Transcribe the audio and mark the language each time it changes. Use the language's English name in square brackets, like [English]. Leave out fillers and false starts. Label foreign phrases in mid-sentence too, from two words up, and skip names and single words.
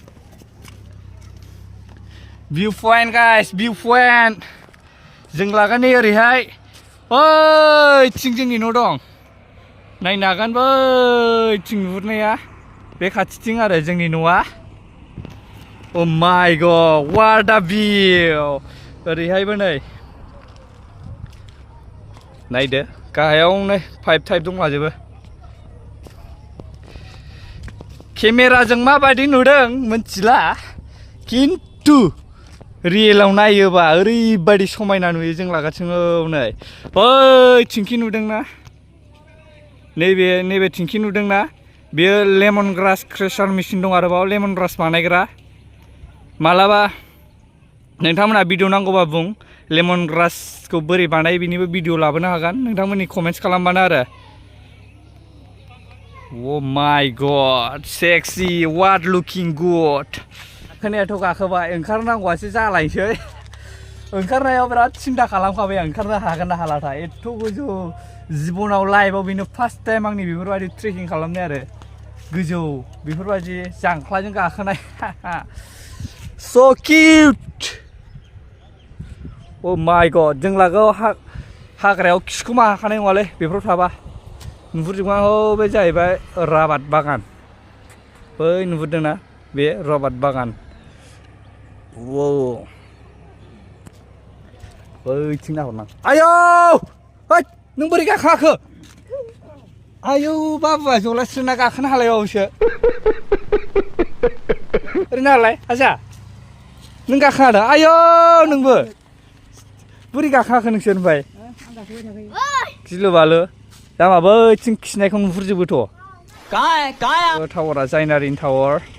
[Bodo] भिउ पइन्ट गाइस भिउ पइन्ट जों लागोन ओरैहाय ओइथिं जोंनि न' दं नायनो हागोन बैथिं नुहुरनाया बे खाथिथिं आरो जोंनि न'आ [English] Oh my god what a view [Bodo] ओरैहायबो नै नायदो गाहायावनो [English] pipe type [Bodo] दंलाजोबो केमेराजों माबायदि नुदों मिथिला खिन्थु रियेलाव नायोबा ओरैबायदि समायना नुयो जों लागासिनो नै बै थिंखि नुदोंना नैबे थिंखि नुदोंना बेयो [English] lemon grass crusher machine [Bodo] दं आरोबाव [English] lemon grass [Bodo] बानायग्रा मालाबा नोंथांमोनहा भिडिअ नांगौबा बुं लेमन ग्रासखौ बोरै बानायो बिनिबो भिडिअ लाबोनो हागोन नोंथांमोननि कमेन्ट्स खालामबानो आरो [English] Oh my god sexy what looking good [Bodo] खोनायाथ' गाखोबाय ओंखारनांगौआसो जालायसै ओंखारनायाव बिराद सिन्था खालामखाबाय आं ओंखारनो हागोन ना हालाथाय एथ' गोजौ जिबनाव लाइफआव बेनो [English] first time [Bodo] आंनि बेफोरबायदि ट्रेकिं खालामनाय आरो गोजौ बेफोरबायदि जांख्लाजों गाखोनाय [English] so cute oh my god [Bodo] जों लागोआव हाग्रायाव खिखुमा हाखानाय नङालै बेफोराव थाबा नुहुरजोबगोन बे जाहैबाय राबार बागान बै नुहुरदोंना बे राबार बागान wow बैथिं नाहरनां आयौ होद नों बोरै गाखोआखो आयौ बाबुआ जलास्रोना गाखोनो हालायबावोसो ओरैनो हालाय आजा नों गाखोआदा आयौ नोंबो बोरै गाखोआखो नोंसोर ओमफ्राय गिलु बालु दामा बैथिं खिनायखौ नुहुरजोबोथ' टावारा जायनारिन टावार